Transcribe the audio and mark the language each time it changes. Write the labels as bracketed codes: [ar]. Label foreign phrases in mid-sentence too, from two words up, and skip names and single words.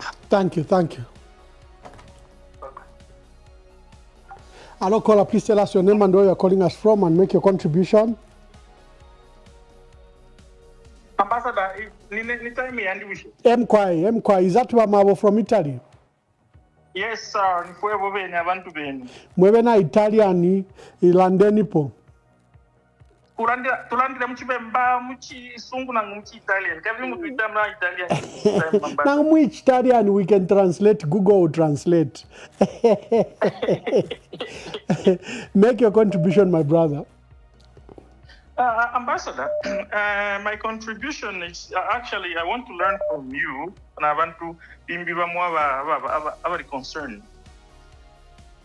[en] Thank you. Hello, caller. Please tell us your name and where you're calling us from and make your contribution. Ambassador, Mkwai, is that Mabo from Italy? Yes, sir. [bem] Mwebe na Italiani, ilandenipo. Tulandira muchipemba muchisungu na muchi-Italian. Kavi mutuitama Italian. [en] Now which Italian we can translate, Google will translate. Make your contribution, my brother. Ambassador, my contribution is actually I want to learn from you and I want to be more concerned.